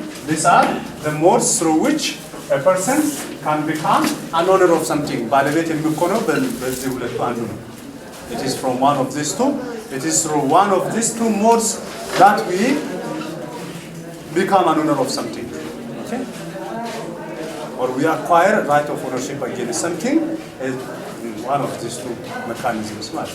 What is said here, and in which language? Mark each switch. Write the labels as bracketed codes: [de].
[en] These are the modes through which a person can become an owner of something. [am] ባለቤት የሚሆነው በዚህ ሁለቱ አንዱ ነው. [en] It is from one of these two. It is through one of these two modes that we become an owner of something. Okay? Or we acquire a right of ownership against something is one of these two mechanisms.